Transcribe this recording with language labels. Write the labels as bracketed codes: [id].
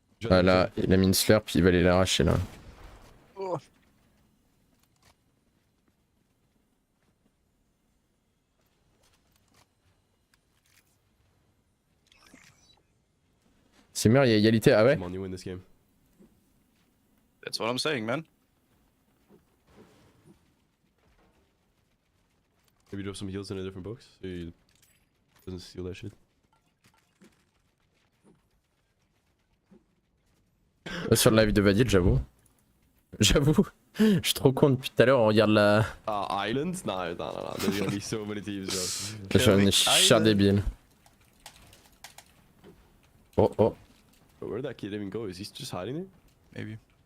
[fr] Ah là, il a mis une slurp, il va aller l'arracher là. Oh. C'est mort, il y a égalité, ah ouais? [en] Come on, you win this game. That's what I'm saying, man. Maybe drop some heals in a different box so he doesn't steal that shit. [fr] Sur le live de Vadil, j'avoue. J'avoue, je suis trop con depuis tout à l'heure, on regarde la... [en] Island? No. There's gonna be so many teams, bro. [fr] Je suis un cher débile. [en] Oh oh. But where'd that kid even go? Is he just hiding there? Maybe.